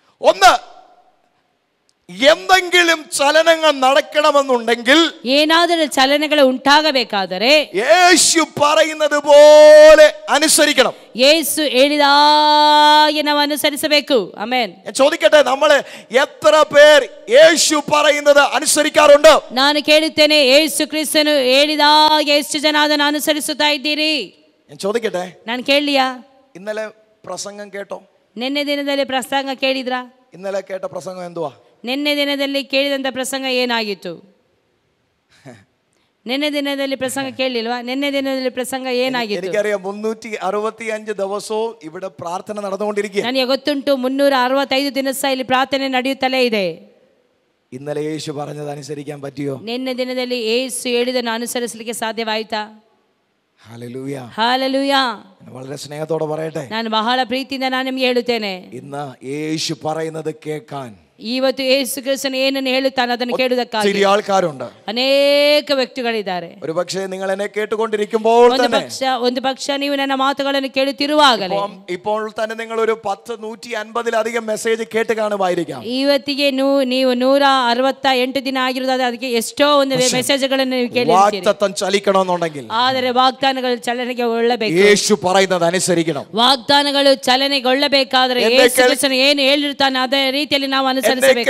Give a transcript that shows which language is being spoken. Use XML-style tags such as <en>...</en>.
<ml>ഒന്ന്, എന്തെങ്കിലും ചലനങ്ങൾ നടക്കണമെന്നുണ്ടെങ്കിൽ,</ml> <kn>ಏನಾದರೂ ಚಲನೆಗಳು ಉಂಟಾಗಬೇಕಾದರೆ</kn> <ml>യേശു പറയുന്നത് പോലെ അനുസരിക്കണം.</ml> <kn>ಯೇಸು ಹೇಳಿದ ಹಾಗೆ ನಾವು ಅನುಸರಿಸಬೇಕು. ಆಮೆನ್.</kn> <ml>ഞാൻ ചോദിക്കട്ടെ, നമ്മള് എത്ര പേർ യേശു പറയുന്നത് അനുസരിക്കാറുണ്ട്?</ml> <kn>ನಾನು ಕೇಳುತ್ತೇನೆ, ಯೇಸು ಕ್ರಿಸ್ತನು ಹೇಳಿದ ಹಾಗೆ ಎಷ್ಟು ಜನ ಅದನ್ನು ಅನುಸರಿಸುತ್ತಾ ಇದ್ದೀರಿ?</kn> <ml>ഞാൻ ചോദിക്കട്ടെ,</ml> <kn>ನಾನು ಕೇಳಲಿಯಾ?</kn> <ml>ഇന്നലെ പ്രസംഗം കേട്ടോ?</ml> <kn>ನಿನ್ನೆ ದಿನದಲ್ಲಿ ಪ್ರಸಂಗ ಕೇಳಿದ್ರಾ?</kn> <ml>ഇന്നലെ കേട്ട പ്രസംഗം എന്തുവാ?</ml> <kn>ನಿನ್ನೆ ದಿನದಲ್ಲಿ ಕೇಳಿದಂಥ ಪ್ರಸಂಗ ಏನಾಗಿತ್ತು? ನಿನ್ನೆ ದಿನದಲ್ಲಿ ಪ್ರಸಂಗ ಕೇಳಲಿಲ್ವಾ? ನಿನ್ನೆ ದಿನದಲ್ಲಿ ಪ್ರಸಂಗ ಏನಾಗಿತ್ತು?</kn> <ml>എനിക്കറിയാം 365 ദിവസവും ഇവിടെ പ്രാർത്ഥന നടന്നുകൊണ്ടിരിക്കുക.</ml> <kn>ನನಗೆ ಗೊತ್ತುಂಟು, 365 ದಿನ ಸಹ ಇಲ್ಲಿ ಪ್ರಾರ್ಥನೆ ನಡೆಯುತ್ತಲೇ ಇದೆ.</kn> <ml>ഇന്നലെ യേശു പറഞ്ഞത് അനുസരിക്കാൻ പറ്റിയോ?</ml> <kn>ನಿನ್ನೆ ದಿನದಲ್ಲಿ ಯೇಸು ಹೇಳಿದನ್ನು ಅನುಸರಿಸಲಿಕ್ಕೆ ಸಾಧ್ಯವಾಯಿತಾ?</kn> <ml>Hallelujah,</ml> <kn>hallelujah.</kn> <ml>വളരെ സ്നേഹത്തോടെ പറയട്ടെ,</ml> <kn>ನಾನು ಬಹಳ ಪ್ರೀತಿಯಿಂದ ನಾನು ನಿಮಗೆ ಹೇಳುತ್ತೇನೆ,</kn> <ml>ഇന്ന് യേശു പറയുന്നത് കേൾക്കാൻ</ml> <kn>ಇವತ್ತು ಯೇಸು ಕ್ರಿಸ್ತನು ಏನನ್ನು ಹೇಳುತ್ತಾನೆ ಅದನ್ನು ಕೇಳುವುದಕ್ಕಾಗಿ</kn> <ml>ഒത്തിരി ആൾക്കാരുണ്ട്.</ml> <kn>ಅನೇಕ ವ್ಯಕ್ತಿಗಳಿದ್ದಾರೆ.</kn> <ml>ഒരു പക്ഷേ നിങ്ങൾ എന്നെ കേട്ടുകൊണ്ടിരിക്കുമ്പോൾ തന്നെ</ml> <kn>ಒಂದು ಪಕ್ಷ ನೀವು ನನ್ನ ಮಾತುಗಳನ್ನು ಕೇಳುತ್ತಿರುವಾಗಲೇ</kn> <ml>ഇപ്പോൾ തന്നെ നിങ്ങൾ ഒരു 150-150 മെസ്സേജ് കേട്ട് കാണുമായിരിക്കാം.</ml> <kn>ಇವತ್ತಿಗೆ ನೀವು 168 ದಿನ ಆಗಿರುವುದಾದ್ರೆ ಅದಕ್ಕೆ ಎಷ್ಟೋ ಒಂದು ಮೆಸೇಜ್ಗಳನ್ನು ನೀವು ಕೇಳಿರ್ತೀರಿ.</kn> <ml>വാഗ്ദത്തം ചലിക്കണമെന്നുണ്ടെങ്കിൽ</ml> <kn>ಆದರೆ ವಾಗ್ದಾನಗಳು ಚಲನೆಗೆ ಒಳ್ಳಬೇಕು.</kn> <ml>യേശു പറയുന്നത് അനുസരിക്കണം.</ml> <kn>ವಾಗ್ದಾನಗಳು ಚಲನೆಗೊಳ್ಳಬೇಕಾದ್ರೆ ಯೇಸು ಕ್ರಿಸ್ತನು ಏನು ಹೇಳಿರ್ತಾನೆ ಅದೇ ರೀತಿಯಲ್ಲಿ ನಾವು ಅನುಸರಿಸಬೇಕು.</kn>